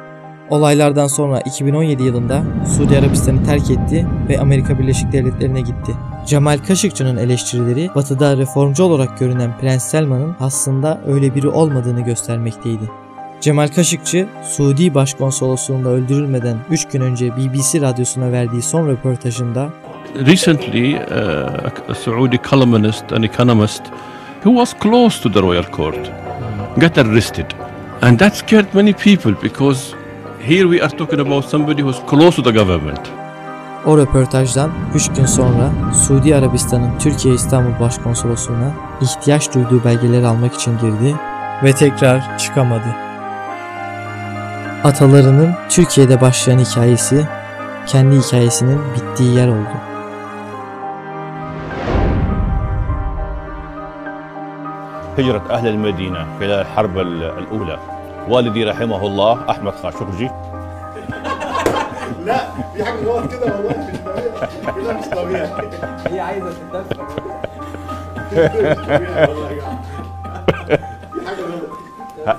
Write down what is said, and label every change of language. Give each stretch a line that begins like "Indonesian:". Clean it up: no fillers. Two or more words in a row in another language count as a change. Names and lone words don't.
Turkish: Olaylardan sonra 2017 yılında Suudi Arabistan'ı terk etti ve Amerika Birleşik Devletleri'ne gitti. Cemal Kaşıkçı'nın eleştirileri Batı'da reformcu olarak görünen Prens Selman'ın aslında öyle biri olmadığını göstermekteydi. Cemal Kaşıkçı, Suudi Başkonsolosluğu'nda öldürülmeden 3 gün önce BBC radyosuna verdiği son röportajında
English: Recently, a Saudi columnist and economist who was close to the royal court got arrested. And that scared many people because here we are talking about somebody who's close to the government.
Turkish: O röportajdan 3 gün sonra Suudi Arabistan'ın Türkiye İstanbul Başkonsolosluğu'na ihtiyaç duyduğu belgeleri almak için girdi ve tekrar çıkamadı. Atalarının Türkiye'de başlayan hikayesi, kendi hikayesinin bittiği yer oldu.
Arabic: هجرة أهل المدينة خلال الحرب الأولى والدي رحمه الله أحمد خاشقجي لا في حاجه غلط كده والله مش طبيعي هي عايزه تتدفى مش طبيعي والله يا جماعه في حاجه غلط